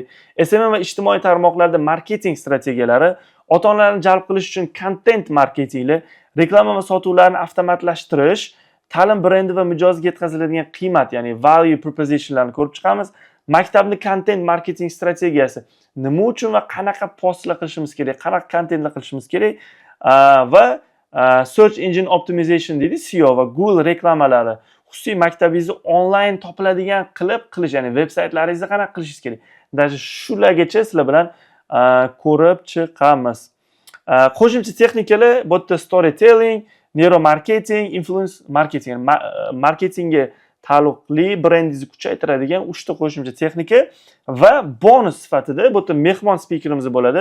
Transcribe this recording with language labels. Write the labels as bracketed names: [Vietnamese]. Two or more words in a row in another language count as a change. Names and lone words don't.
[Uzbek] SMM va ijtimoiy tarmoqlarda marketing strategiyalari, ota-onalarni jalb qilish uchun [English] content marketingi, [Uzbek] reklama va sotuvlarni avtomatlashtirish, ta'lim brendi va mijozga yetkaziladigan qiymat, ya'ni [English] value propositionlarni [Uzbek] ko'rib chiqamiz. Maktabni [English] content marketing [Uzbek] strategiyasi, nima uchun va qanaqa postlar qilishimiz kerak, qanaqa contentlar qilishimiz kerak va [English] search engine optimization [Uzbek] deydi, SEO va Google reklamalari, xususiy maktabingizni onlayn topiladigan qilib qilish, ya'ni veb-saytlaringizni qanaqa qilishingiz kerak. Даже shulargacha sizlar bilan ko'rib chiqamiz. Qo'shimcha texnikalar bu yerda [English] storytelling, neuromarketing, influence marketing, [Uzbek] marketingga taalluqli brendingizni kuchaytiradigan 3 ta qo'shimcha texnika va bonus sifatida bu yerda mehmon spikerimiz bo'ladi.